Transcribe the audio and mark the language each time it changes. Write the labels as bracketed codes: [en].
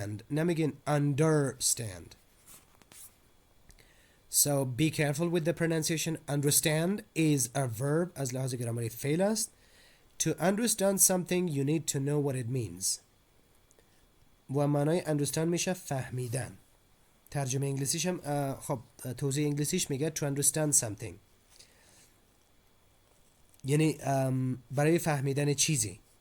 [fa] نمیگین understand. [en] So be careful with the pronunciation. [fa] Understand is a verb از لحاظ گرامری فعل است. [en] To understand something you need to know what it means. [fa] و معنای understand میشه فهمیدن. ترجمه انگلیسیش هم خب توضیح انگلیسیش میگه to understand something یعنی برای فهمیدن چیزی.